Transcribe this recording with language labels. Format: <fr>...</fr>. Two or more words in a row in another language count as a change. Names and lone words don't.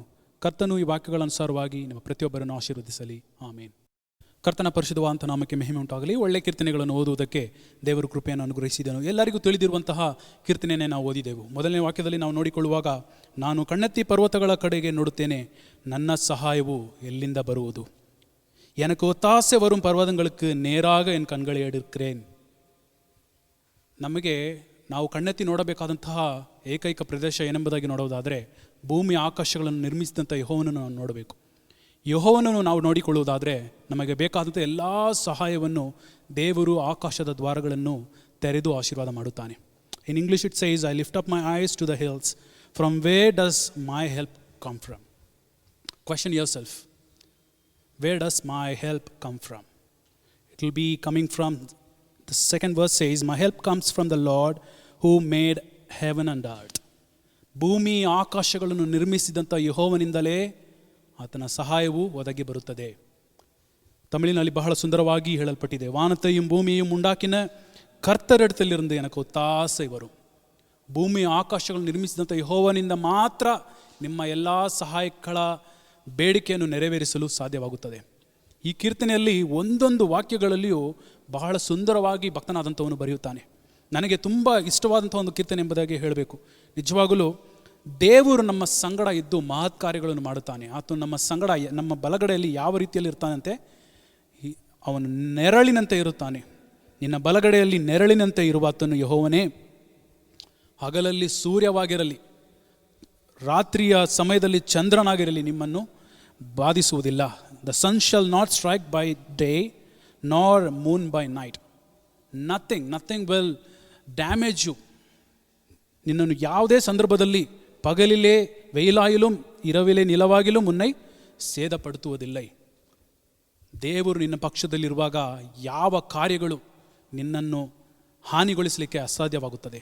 <kn>ಕರ್ತನು ಈ ವಾಕ್ಯಗಳನುಸಾರವಾಗಿ ನಿಮ್ಮ ಪ್ರತಿಯೊಬ್ಬರನ್ನು ಆಶೀರ್ವದಿಸಲಿ. ಆಮೇನ್. ಕರ್ತನ ಪರಿಶುದ್ಧವಾದಂಥ ನಾಮಕ್ಕೆ ಮಹಿಮೆ ಉಂಟಾಗಲಿ. ಒಳ್ಳೆಯ ಕೀರ್ತನೆಗಳನ್ನು ಓದುವುದಕ್ಕೆ ದೇವರು ಕೃಪೆಯನ್ನು ಅನುಗ್ರಹಿಸಿದನು. ಎಲ್ಲರಿಗೂ ತಿಳಿದಿರುವಂತಹ ಕೀರ್ತನೆಯನ್ನೇ ನಾವು ಓದಿದೆವು. ಮೊದಲನೇ ವಾಕ್ಯದಲ್ಲಿ ನಾವು ನೋಡಿಕೊಳ್ಳುವಾಗ, ನಾನು ಕಣ್ಣೆತ್ತಿ ಪರ್ವತಗಳ ಕಡೆಗೆ ನೋಡುತ್ತೇನೆ, ನನ್ನ ಸಹಾಯವು ಎಲ್ಲಿಂದ ಬರುವುದು?</kn> <ta>எனக்கு ஒத்தாசை வரும் பர்வதங்களுக்கு நேராக என் கண்களை எடுக்கிறேன்.</ta> <kn>ನಮಗೆ ನಾವು ಕಣ್ಣೆತ್ತಿ ನೋಡಬೇಕಾದಂತಹ ಏಕೈಕ ಪ್ರದೇಶ ಏನೆಂಬುದಾಗಿ ನೋಡುವುದಾದರೆ, ಭೂಮಿ ಆಕಾಶಗಳನ್ನು ನಿರ್ಮಿಸಿದಂಥ ಯೆಹೋವನನ್ನು ನಾವು ನೋಡಬೇಕು. ಯೆಹೋವನನ್ನು ನಾವು ನೋಡಿಕೊಳ್ಳುವುದಾದರೆ ನಮಗೆ ಬೇಕಾದಂಥ ಎಲ್ಲ ಸಹಾಯವನ್ನು ದೇವರು ಆಕಾಶದ ದ್ವಾರಗಳನ್ನು ತೆರೆದು ಆಶೀರ್ವಾದ ಮಾಡುತ್ತಾನೆ.</kn> <en>In English it says, I lift up my eyes to the hills, from where does my help come from? question yourself, where does my help come from? It will be coming from, the second verse says, my help comes from the Lord who made heaven and earth.</en> <kn>ಭೂಮಿ ಆಕಾಶಗಳನ್ನು ನಿರ್ಮಿಸಿದಂಥ ಯೆಹೋವನಿಂದಲೇ ಆತನ ಸಹಾಯವು ಒದಗಿ ಬರುತ್ತದೆ. ತಮಿಳಿನಲ್ಲಿ ಬಹಳ ಸುಂದರವಾಗಿ ಹೇಳಲ್ಪಟ್ಟಿದೆ,</kn> <ta>வானத்தையும் பூமியையும் உண்டாக்கின கர்த்தரிடத்திலிருந்து எனக்கு ஒத்தாசை வரும்.</ta> <kn>ಭೂಮಿ ಆಕಾಶಗಳನ್ನು ನಿರ್ಮಿಸಿದಂಥ ಯೆಹೋವನಿಂದ ಮಾತ್ರ ನಿಮ್ಮ ಎಲ್ಲ ಸಹಾಯಗಳ ಬೇಡಿಕೆಯನ್ನು ನೆರವೇರಿಸಲು ಸಾಧ್ಯವಾಗುತ್ತದೆ. ಈ ಕೀರ್ತನೆಯಲ್ಲಿ ಒಂದೊಂದು ವಾಕ್ಯಗಳಲ್ಲಿಯೂ ಬಹಳ ಸುಂದರವಾಗಿ ಭಕ್ತನಾದಂಥವನು ಬರೆಯುತ್ತಾನೆ. ನನಗೆ ತುಂಬ ಇಷ್ಟವಾದಂಥ ಒಂದು ಕೀರ್ತನೆ ಎಂಬುದಾಗಿ ಹೇಳಬೇಕು. ನಿಜವಾಗಲೂ ದೇವರು ನಮ್ಮ ಸಂಗಡ ಇದ್ದು ಮಹತ್ ಕಾರ್ಯಗಳನ್ನು ಮಾಡುತ್ತಾನೆ. ಆತನು ನಮ್ಮ ಸಂಗಡ, ನಮ್ಮ ಬಲಗಡೆಯಲ್ಲಿ ಯಾವ ರೀತಿಯಲ್ಲಿ ಇರ್ತಾನಂತೆ? ಅವನು ನೆರಳಿನಂತೆ ಇರುತ್ತಾನೆ. ನಿನ್ನ ಬಲಗಡೆಯಲ್ಲಿ ನೆರಳಿನಂತೆ ಇರುವಾತನು ಯೆಹೋವನೇ. ಹಗಲಲ್ಲಿ ಸೂರ್ಯವಾಗಿರಲಿ, ರಾತ್ರಿಯ ಸಮಯದಲ್ಲಿ ಚಂದ್ರನಾಗಿರಲಿ, ನಿಮ್ಮನ್ನು ಬಾಧಿಸುವುದಿಲ್ಲ.</kn> <en>the sun shall not strike by day, nor moon by night. Nothing will damage you.</en> <kn>ನಿನ್ನನ್ನು ಯಾವುದೇ ಸಂದರ್ಭದಲ್ಲಿ</kn> <ta>பகலிலே வெயிலாகிலும் இரவிலே நிலவாகிலும் முன்னை</ta> <kn>ಸೇದಪಡುತ್ತುವುದಿಲ್ಲ. ದೇವರು ನಿನ್ನ ಪಕ್ಷದಲ್ಲಿರುವಾಗ ಯಾವ ಕಾರ್ಯಗಳು ನಿನ್ನನ್ನು ಹಾನಿಗೊಳಿಸಲಿಕ್ಕೆ ಅಸಾಧ್ಯವಾಗುತ್ತದೆ.</kn>